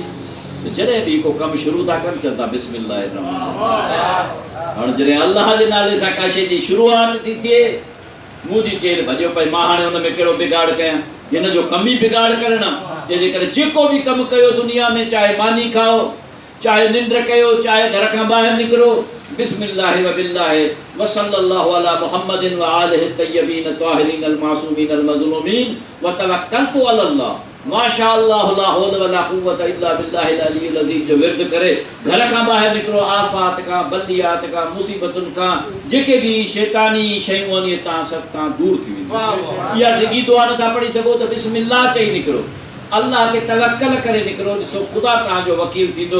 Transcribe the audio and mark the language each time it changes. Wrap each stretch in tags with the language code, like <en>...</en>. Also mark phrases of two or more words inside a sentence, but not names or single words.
<sd>त जॾहिं बि को कमु शुरू था कनि, चवंदा</sd> <ar>بسم الله رحمن.</ar> <sd>हाणे जॾहिं अल्लाह जे नाले सां का शइ जी शुरूआत थी थिए, मुंहिंजी चेल भॼियो पई, मां हाणे हुन में कहिड़ो बिगाड़ कयां? हिन जो कमु ई बिगाड़ करणु आहे। जंहिंजे करे जेको बि कमु कयो दुनिया में, चाहे मानी खाओ, चाहे निंड कयो, चाहे घर खां ॿाहिरि निकिरो,</sd> <ar>بسم الله وبالله وصلى الله على محمد وآله الطيبين الطاهرين المعصومين المظلومين وتوكلت على الله ما شاء الله لا حول ولا قوة إلا بالله العلي العظيم</ar> <sd>जो विर्द करे घर खां ॿाहिरि निकिरो। आफ़ात खां, बलियात खां, मुसीबतुनि खां, जेके बि शैतानी शयूं आहिनि, तव्हां सभु तव्हां दूर थी वेंदो। इहा डिघी दुआ नथा पढ़ी सघो त बिस्मिल्लाह चई निकिरो। अल्लाह ते तवक्कल करे निकरो, ॾिसो ख़ुदा तव्हांजो वकील थींदो।</sd>